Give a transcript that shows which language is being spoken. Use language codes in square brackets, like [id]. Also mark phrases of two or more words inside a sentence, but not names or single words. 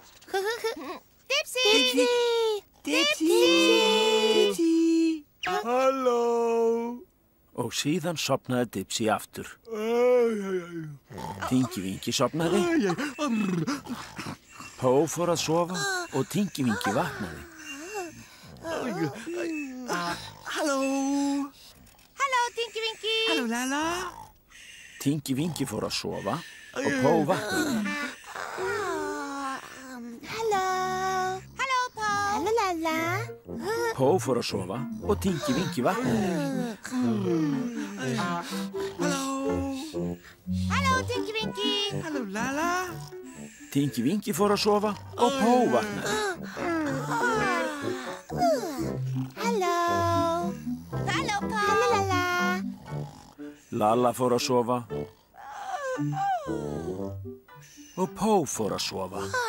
[is] Dipsy. Dipsy. Dipsy. Halló. Og síðan sopnaði Dipsy aftur. Tinky Winky sopnaði. Pó fór að sofa og Tinky Winky vaknaði. Hallo. Halló, Tinky Winky. Hallo, Lala. Tinky Winky fór að sofa og Pó vaknaði. Halló. Halló, Pó. Halló, Lala. Pó fór að sofa og Tinky Winky vaknaði. Hallo. Halló, Tinky Winky. Hallo, Lala. Tinky Winky fór að sofa og Pó vaknaði. Halló. Halló, Pó. Halló, Lala. Lalla fór að sofa og Pó fór að sofa.